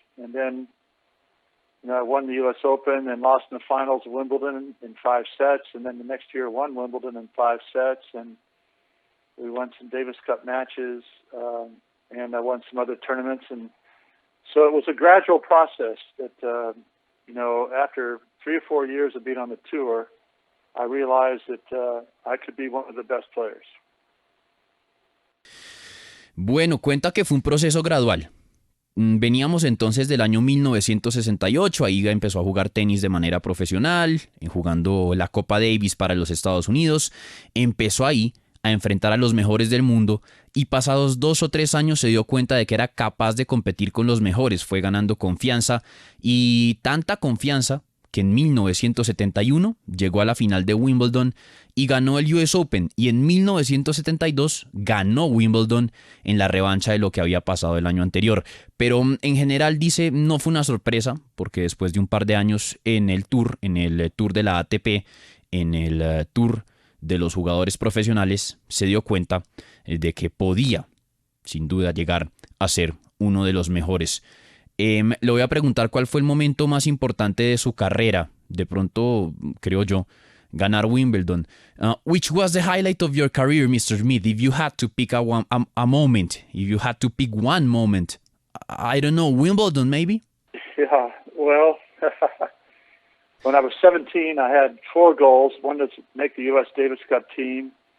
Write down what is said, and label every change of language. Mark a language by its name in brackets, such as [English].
[English] And then I won the U.S. Open and lost in the finals of Wimbledon in 5 sets, and then the next year won Wimbledon in 5 sets, and we won some Davis Cup matches, and I won some other tournaments. And so it was a gradual process that, after 3 or 4 years of being on the tour, I realized that I could be one of the best players. [Spanish] Bueno, cuenta que fue un proceso gradual. Veníamos entonces del año 1968, ahí empezó a jugar tenis de manera profesional, jugando la Copa Davis para los Estados Unidos. Empezó ahí a enfrentar a los mejores del mundo y pasados 2 o 3 años se dio cuenta de que era capaz de competir con los mejores. Fue ganando confianza y tanta confianza que en 1971 llegó a la final de Wimbledon y ganó el US Open, y en 1972 ganó Wimbledon en la revancha de lo que había pasado el año anterior. Pero en general dice, no fue una sorpresa, porque después de un par de años en el Tour de la ATP, en el Tour de los jugadores profesionales, se dio cuenta de que podía, sin duda, llegar a ser uno de los mejores. Le voy a preguntar cuál fue el momento más importante de su carrera. De pronto, creo yo, ganar Wimbledon. [English] Which was the highlight of your career, Mr. Smith? If you had to pick a moment, if you had to pick one moment, I don't know, Wimbledon maybe? Yeah, well, when I was 17, I had 4 goals. One was to make the U.S. Davis Cup team.